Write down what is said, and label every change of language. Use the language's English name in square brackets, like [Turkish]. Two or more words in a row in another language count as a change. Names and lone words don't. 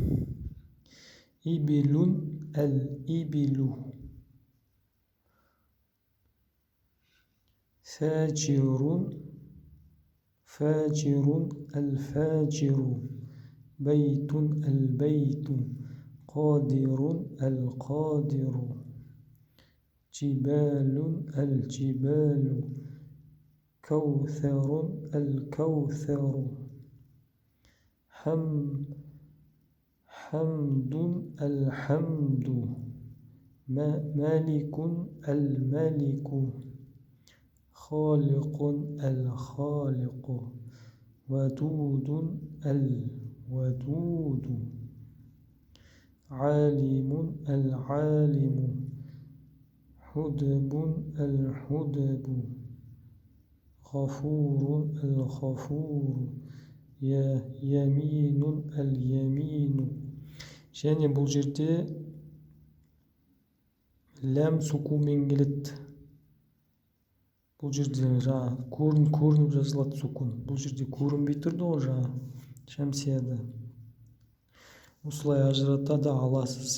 [Arabic] إبل الإبل، فاجر الفاجر، بيت البيت، قدير القدير, جبال الجبال، كوثر الكوثر, حمدٌ الحمد، مالك الملك، خالق الخالق، ودود الودود، عالم العالم، حدب الحدب، غفور الغفور، يمين اليمين. [Kazakh] Және бұл жерде ләм сукунмен келеді. Бұл жерде көрініп жазылады сукун. Бұл жерде көрінбей тұрды ғой шәмсияда. Осылай ажырата да аласыз.